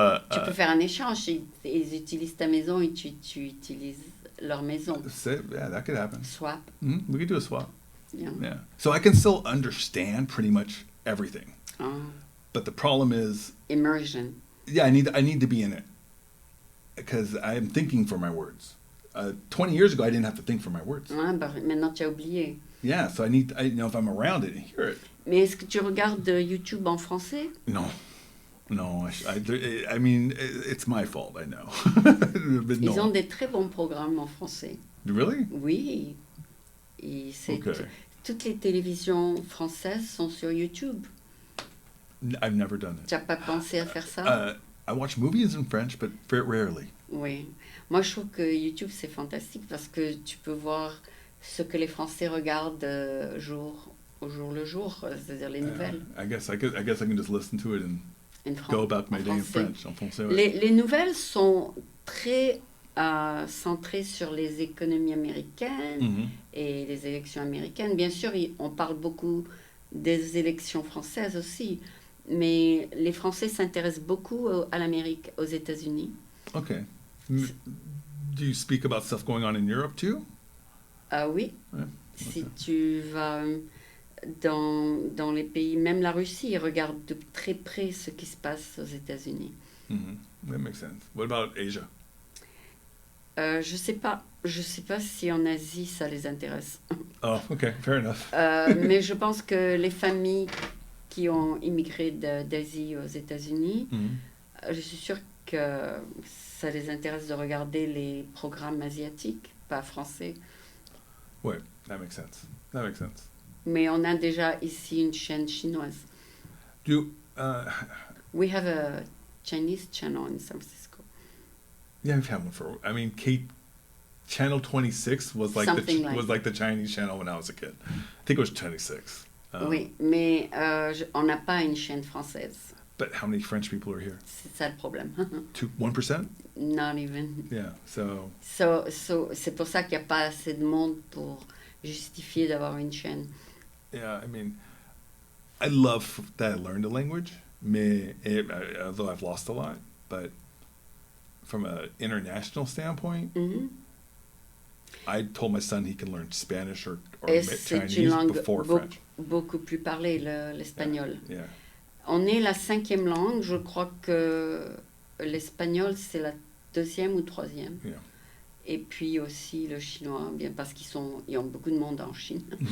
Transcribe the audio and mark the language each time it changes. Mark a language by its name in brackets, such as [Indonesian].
[French] Tu peux faire un échange. Ils utilisent ta maison et tu utilises leur maison. [English] That could happen. Swap. We could do a swap. Yeah. So I can still understand pretty much everything. But the problem is immersion. Yeah, I need to be in it because I am thinking for my words. 20 years ago, I didn't have to think for my words. [French] Maintenant, tu as oublié. [English] Yeah, so I need, if I'm around it, hear it. [French] Mais est-ce que tu regardes YouTube en français? [English] No, I mean, it's my fault, I know. [French] Ils ont des très bons programmes en français. [English] Really? [French] Oui. Et toutes les télévisions françaises sont sur YouTube. [English] I've never done it. [French] Tu n'as pas pensé à faire ça? [English] I watch movies in French, but very rarely. [French] Oui. Moi, je trouve que YouTube, c'est fantastique parce que tu peux voir ce que les Français regardent au jour le jour, c'est-à-dire les nouvelles. [English] I guess I can just listen to it and go about my day in French. [French] En français, ouais. Les nouvelles sont très centrées sur les économies américaines et les élections américaines. Bien sûr, on parle beaucoup des élections françaises aussi, mais les Français s'intéressent beaucoup à l'Amérique, aux États-Unis. [English] Okay. Do you speak about stuff going on in Europe too? [French] Oui. Ouais. Si tu vas dans les pays, même la Russie, ils regardent de très près ce qui se passe aux États-Unis. [English] That makes sense. What about Asia? [French] Je sais pas si en Asie ça les intéresse. [English] Oh, okay, fair enough. [French] Mais je pense que les familles qui ont immigré d'Asie aux États-Unis, je suis sûre ça les intéresse de regarder les programmes asiatiques, pas français. [English] Ouais, that makes sense. That makes sense. [French] Mais on a déjà ici une chaîne chinoise. [English] We have a Chinese channel in San Francisco. Yeah, we've had one for. I mean, Channel 26 was like was like the Chinese channel when I was a kid. I think it was 26. [French] Oui, mais on n'a pas une chaîne française. [English] But how many French people are here? [French] C'est ça le problème. [English] 1%? Not even. Yeah, so [French] c'est pour ça qu'il n'y a pas assez de monde pour justifier d'avoir une chaîne. [English] Yeah, I mean, I love that I learned a language, although I've lost a lot. But from an international standpoint, I told my son he can learn Spanish or Chinese before French. [French] Beaucoup plus parlée, l'espagnol. [English] Yeah. [French] On est la 5e langue. Je crois que l'espagnol, c'est la 2e ou 3e. [English] Yeah. [French] Et puis aussi le chinois, bien parce qu'ils ont beaucoup de monde en Chine.